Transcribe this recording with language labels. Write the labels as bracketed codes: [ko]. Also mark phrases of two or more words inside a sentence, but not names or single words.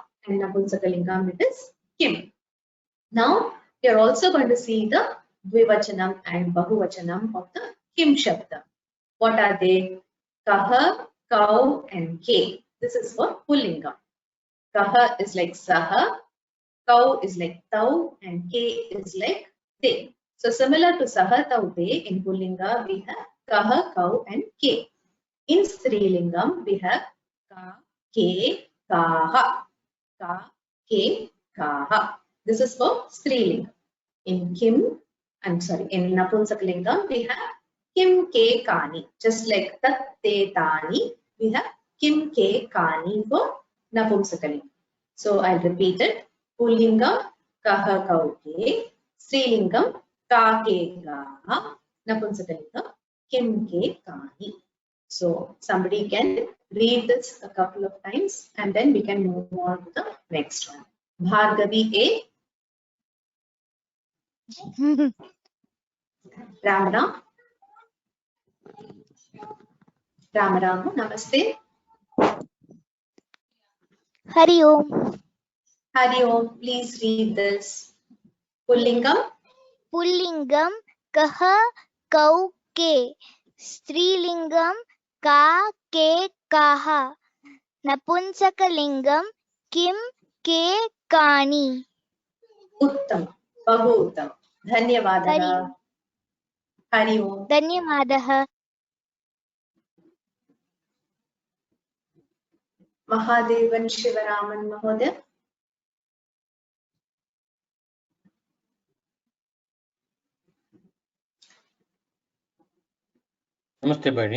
[en] And Napunsakalingam, it is Kim. Now, we are also going to see the Dvivachanam and Bahuvachanam of the Kim Shabda. What are they? [sa] Kaha, Kau, [en] and Ke. This is for Pullingam. Kaha is like saha, kau is like tau, and ke is like te. So similar to saha, [sa] tau, te, [en] in Pullinga we have [sa] kaha, kau, [en] and ke. In Strilingam we have [sa] ka, ke, kaha. Ka, ke, kaha. [en] This is for Strilingam. In Napunsakalingam we have [sa] kim, ke, kani. [en] Just like tat, [sa] te, tani, [en] we have [sa] kim, ke, kani [en] for Napumsakalingam. So I'll repeat it. [sa] Pullingam, kaha, kau, ke. Strilingam, ka, ke, kaha. Napumsakalingam, kim, ke, kani. [en] So somebody can read this a couple of times and then we can move on to the next one. Bhargavi A. Ramaram. Ramaram, namaste. [sa] Hari Om. Hari Om, [en] please read this. [sa] Pullingam, Pullingam kaha kau ke. Strilingam ka ke kaha. Napunsakalingam kim ke kani. Uttam, Bahu Uttam. Dhanyavadaha. Hari Om. Dhanyavadaha. Mahadevan Shivaraman Mahodaya. नमस्ते भगिनी